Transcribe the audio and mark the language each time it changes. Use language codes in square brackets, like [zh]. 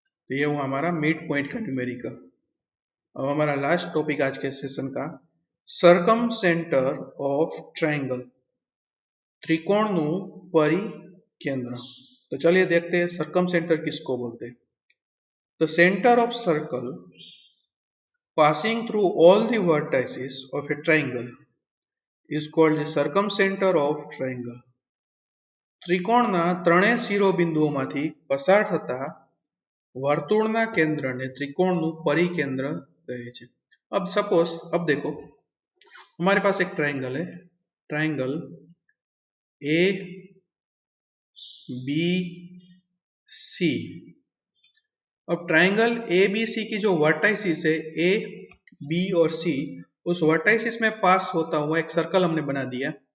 [hi] तो ये हुआ हमारा मिड पॉइंट का न्यूमेरिकल। अब हमारा लास्ट टॉपिक आज के सेशन का सरकम सेंटर ऑफ ट्राइंगल, त्रिकोणनु परिकेंद्र। तो चलिए देखते हैं सरकम सेंटर किसको बोलते हैं। [en] The centre of circle passing through all the vertices of a triangle is called the circumcenter of triangle. [gu] ત્રિકોણના ત્રણેય શિરોબિંદુઓમાંથી પસાર થતા વર્તુળના કેન્દ્રને ત્રિકોણનું પરિકેન્દ્ર કહે છે। [hi] अब सपोज, अब देखो हमारे पास एक ट्राइंगल है, ट्राइंगल ए बी सी। अब ट्राइंगल ए बी सी की जो वर्टाइसिस है ए बी और सी, उस वर्टाइसिस में पास होता हुआ एक सर्कल हमने बना दिया।